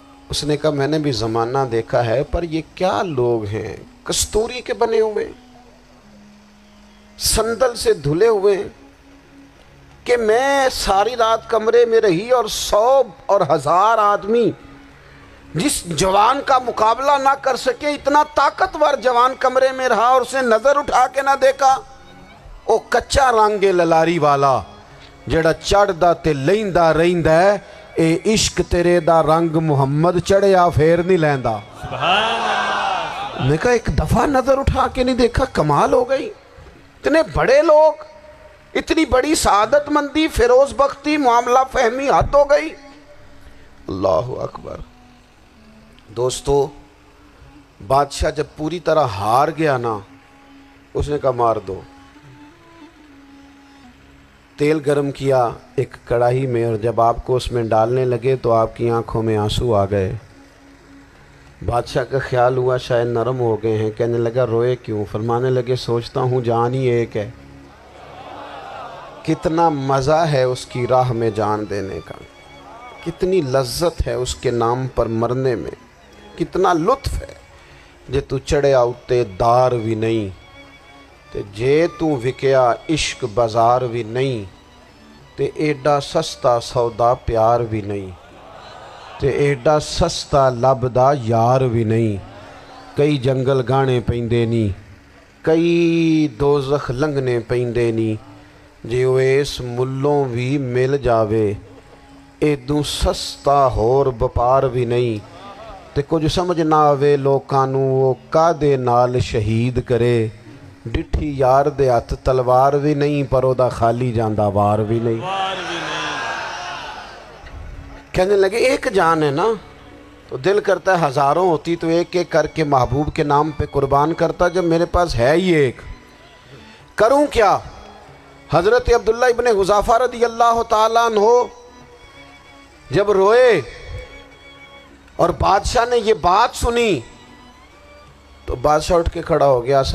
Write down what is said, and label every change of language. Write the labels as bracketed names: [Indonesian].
[Urdu] اس نے کہا میں نے بھی زمانہ دیکھا ہے، پر یہ کیا لوگ ہیں، کستوری کے بنے ہوئے، سندل سے دھلے ہوئے، کہ میں ساری رات کمرے میں رہی اور 100 اور 1000 آدمی جس جوان کا مقابلہ نہ کر سکے، اتنا طاقتور جوان کمرے میں رہا اور اس نے نظر اٹھا کے نہ دیکھا. [Punjabi] او کچا رنگ للاری والا جڑا چڑھدا تے لیندا رہندا ہے، اے عشق تیرے دا رنگ محمد چڑھیا پھر نہیں لیندا. [Urdu] سبحان اللہ. میں کہا ایک دفعہ نظر اٹھا کے نہیں دیکھا، کمال ہو گئی. اتنے بڑے لوگ، اتنی بڑی سعادت مندی، فیروز بختی، معاملہ فہمی حد ہو گئی. اللہ اکبر. دوستو، بادشاہ جب پوری طرح ہار گیا نا، اس نے کہا مار دو. تیل گرم کیا ایک کڑاہی میں، اور جب آپ کو اس میں ڈالنے لگے تو آپ کی آنکھوں میں آنسو آ گئے. بادشاہ کا خیال ہوا شاید نرم ہو گئے ہیں. کہنے لگا روئے کیوں؟ فرمانے لگے سوچتا ہوں جان ہی ایک ہے، کتنا مزہ ہے اس کی راہ میں جان دینے کا، کتنی لذت ہے اس کے نام پر مرنے میں، کتنا لطف ہے. [Punjabi] جے تو چڑھیا اتے دار بھی نہیں، تے جے تو وکیا عشق بازار بھی نہیں، تے ایڈا سستا سودا پیار بھی نہیں، تے ایڈا سستا لبدا یار بھی نہیں. کئی جنگل گانے پیندے نہیں، کئی دوزخ لنگنے پیندے نہیں، جے وہ اس ملوں بھی مل جاوے ایدوں سستا ہور بپار بھی نہیں. تے کچھ سمجھ نہ آوے لوکاں نوں وہ کادے نال شہید کرے، ڈٹھی یار دے ہاتھ تلوار بھی نہیں، پر او دا خالی جاندہ وار بھی نہیں. [Urdu] کہنے لگے ایک جان ہے نا، تو دل کرتا ہے ہزاروں ہوتی تو ایک ایک کر کے محبوب کے نام پہ قربان کرتا. جب میرے پاس ہے ہی ایک، کروں کیا؟ حضرت عبداللہ ابن حذافہ رضی اللہ تعالیٰ عنہ جب روئے اور بادشاہ نے یہ بات سنی تو بادشاہ اٹھ کے کھڑا ہو گیا.